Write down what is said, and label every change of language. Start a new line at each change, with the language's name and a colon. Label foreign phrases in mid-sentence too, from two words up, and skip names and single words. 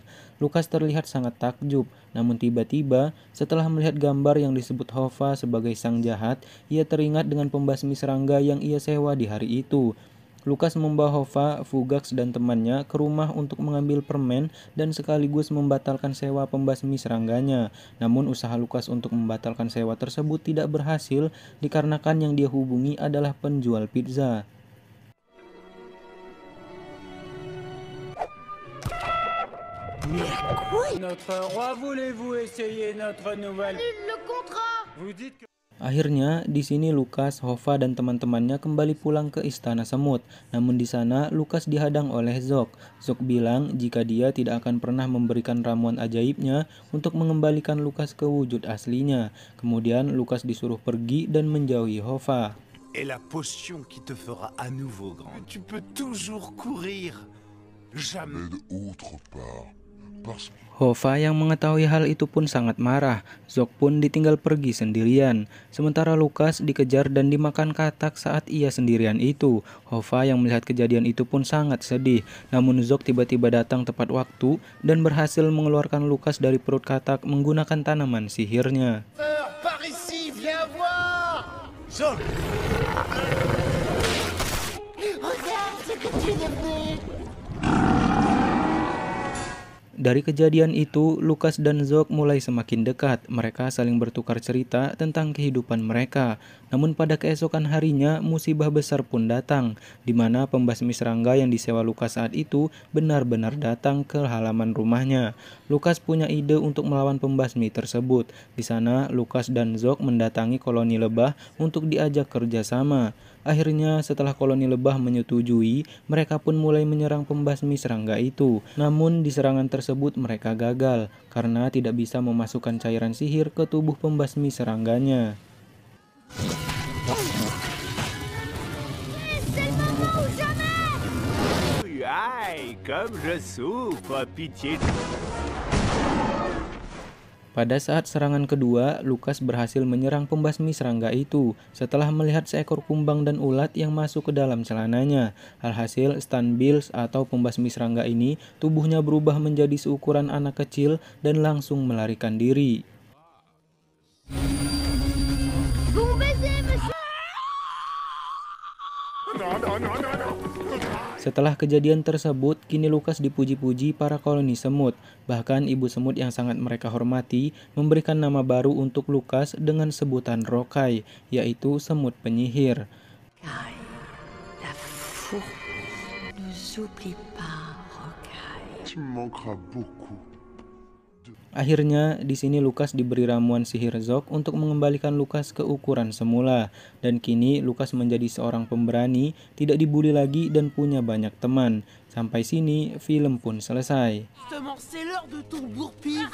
Indonesian: Lukas terlihat sangat takjub, namun tiba-tiba setelah melihat gambar yang disebut Hova sebagai sang jahat, ia teringat dengan pembasmi serangga yang ia sewa di hari itu. Lukas membawa Hova, Fugax, dan temannya ke rumah untuk mengambil permen dan sekaligus membatalkan sewa pembasmi serangganya. Namun usaha Lukas untuk membatalkan sewa tersebut tidak berhasil dikarenakan yang dia hubungi adalah penjual pizza.
French: Notre roi, voulez-vous essayer notre nouvelle? Le contrat. Vous dites que...
Indonesian: Akhirnya, di sini Lukas, Hova, dan teman-temannya kembali pulang ke Istana Semut. Namun di sana, Lukas dihadang oleh Zog. Zog bilang jika dia tidak akan pernah memberikan ramuan ajaibnya untuk mengembalikan Lukas ke wujud aslinya. Kemudian, Lukas disuruh pergi dan menjauhi Hova.
French: Et la potion qui te fera à nouveau grand. Tu peux toujours courir. Jamais autre part.
Indonesian: Hova yang mengetahui hal itu pun sangat marah. Zog pun ditinggal pergi sendirian. Sementara Lukas dikejar dan dimakan katak saat ia sendirian itu. Hova yang melihat kejadian itu pun sangat sedih. Namun Zog tiba-tiba datang tepat waktu dan berhasil mengeluarkan Lukas dari perut katak menggunakan tanaman sihirnya.
French: Par ici, viens voir. Zog. Regarde ce que tu es devenu.
Indonesian: Dari kejadian itu, Lukas dan Zog mulai semakin dekat. Mereka saling bertukar cerita tentang kehidupan mereka. Namun pada keesokan harinya, musibah besar pun datang, di mana pembasmi serangga yang disewa Lukas saat itu benar-benar datang ke halaman rumahnya. Lukas punya ide untuk melawan pembasmi tersebut. Di sana, Lukas dan Zog mendatangi koloni lebah untuk diajak kerjasama. Akhirnya setelah koloni lebah menyetujui, mereka pun mulai menyerang pembasmi serangga itu. Namun di serangan tersebut mereka gagal karena tidak bisa memasukkan cairan sihir ke tubuh pembasmi serangganya.
French: Aïe, comme je souffre, pitié.
Indonesian: Pada saat serangan kedua, Lukas berhasil menyerang pembasmi serangga itu setelah melihat seekor kumbang dan ulat yang masuk ke dalam celananya. Alhasil, Stan Bills atau pembasmi serangga ini tubuhnya berubah menjadi seukuran anak kecil dan langsung melarikan diri.
French: Bon baiser, monsieur.
Indonesian: Setelah kejadian tersebut, kini Lukas dipuji-puji para koloni semut. Bahkan ibu semut yang sangat mereka hormati memberikan nama baru untuk Lukas dengan sebutan Rokai, yaitu semut penyihir.
French: Rocaille, la fourche, nous oublie pas, Rocaille. Tu me manqueras beaucoup.
Indonesian: Akhirnya, di sini Lukas diberi ramuan sihir Zog untuk mengembalikan Lukas ke ukuran semula. Dan kini Lukas menjadi seorang pemberani, tidak dibully lagi dan punya banyak teman. Sampai sini, film pun selesai.
French: Justement, c'est l'heure de ton bourre-pif.